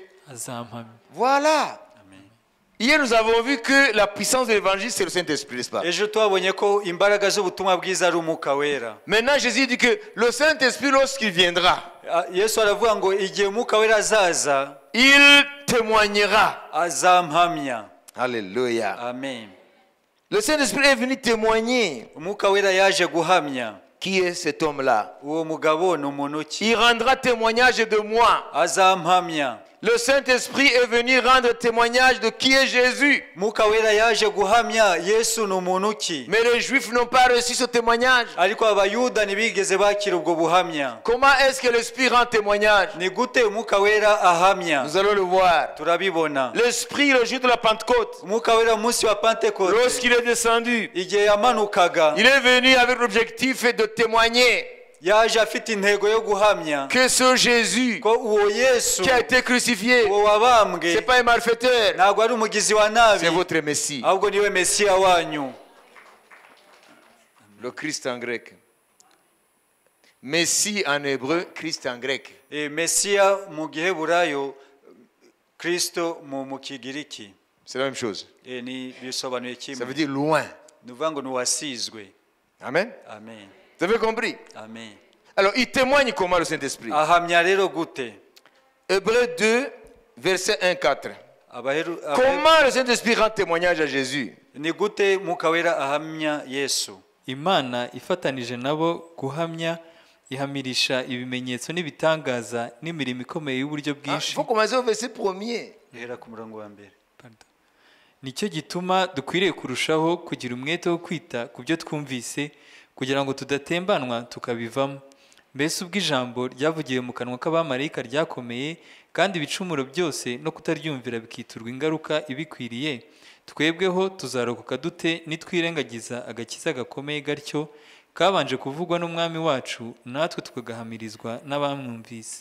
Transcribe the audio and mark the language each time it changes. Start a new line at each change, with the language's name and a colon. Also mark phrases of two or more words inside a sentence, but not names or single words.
Kinyarwanda: Azampamya.
French: Voilà. Hier, nous avons vu que la puissance de l'évangile, c'est le Saint-Esprit, n'est-ce pas?
Kinyarwanda: Ejo twabonye ko imbaraga z'ubutumwa bwiza ari umwuka wera.
French: Maintenant, Jésus dit que le Saint-Esprit, lorsqu'il viendra,
Kinyarwanda: Yesu aravuga ngo igihe umwuka wera azaza
French: il témoignera.
Kinyarwanda: azampamya.
French: Alléluia. Amen. Le Saint-Esprit est venu témoigner.
Kinyarwanda: Umwuka wera yaje guhamya.
French: Qui est cet homme-là?
Kinyarwanda: Uwo mugabo ni umuntu ki?
French: Il rendra témoignage de moi.
Kinyarwanda: Azampamya.
French: Le Saint-Esprit est venu rendre témoignage de qui est Jésus.
Kinyarwanda: Umwuka wera yaje guhamya Yesu ni umuntu ki?
French: Mais les Juifs n'ont pas reçu ce témoignage.
Kinyarwanda: Ariko abayuda ntibigeze bakira ubwo buhamya.
French: Comment est-ce que l'Esprit rend témoignage?
Kinyarwanda: Ni gute umwuka wera ahamya?
French: Nous allons le voir.
Kinyarwanda: Turabibona.
French: L'Esprit, le jour de la Pentecôte,
Kinyarwanda: Umwuka wera umunsi wa Pentekote
French: lorsqu'il est descendu,
Kinyarwanda: igihe yamanukaga
French: il est venu avec l'objectif de témoigner
Kinyarwanda: yaje afite intego yo guhamya
French: que ce Jésus
Kinyarwanda: ko uwo Yesu
French: qui a été crucifié,
Kinyarwanda: uwo wabambwe
French: c'est pas un malfaiteur,
Kinyarwanda: ntabwo ari umugizi wa nabi,
French: c'est votre Messie.
Kinyarwanda: ahubwo niwe Mesiya wanyu.
French: Le Christ en grec. Messie en hébreu, Christ en grec.
Kinyarwanda: Mesiya mu giheburayo, Kristo mu kigiriki.
French: C'est la même chose.
Kinyarwanda: Ni bisobanuye
French: Ça veut
Kinyarwanda: kimwe.
French: dire loin.
Kinyarwanda: Ni ukuvuga ngo ni uwasizwe. Amen. Amen.
French: Vous avez compris? Amen. Alors, il témoigne comment le Saint-Esprit?
Kinyarwanda: Ahamya rero gute?
French: Hébreu 2, verset 1-4. Comment le Saint-Esprit rend témoignage à Jésus?
Kinyarwanda: Ni gute mwuka wera ahamya Yesu? Imana ifatanije nabo guhamya ihamirisha ibimenyetso n'ibitangaza n'imirimo ikomeye y'uburyo
French: Il
Kinyarwanda: bwinshi.
French: faut commencer au verset 1er.
Kinyarwanda: Ihera ku murongo wa mbere.
French: Pardon.
Kinyarwanda: nicyo gituma dukwiriye kurushaho kugira umwete wo kwita ku byo twumvise kugira ngo tudatembanwa tukabivamo. Mbese ubwo ijambo ryavugiwe mu kanwa k'abamarayika ryakomeye kandi ibicumuro byose no kutaryumvira bikiturwa ingaruka ibikwiriye, twebweho tuzarokoka dute nitwirengagiza agakiza gakomeye gatyo kabanje kuvugwa n'umwami wacu, natwe tukagahamirizwa n'abamwumvise.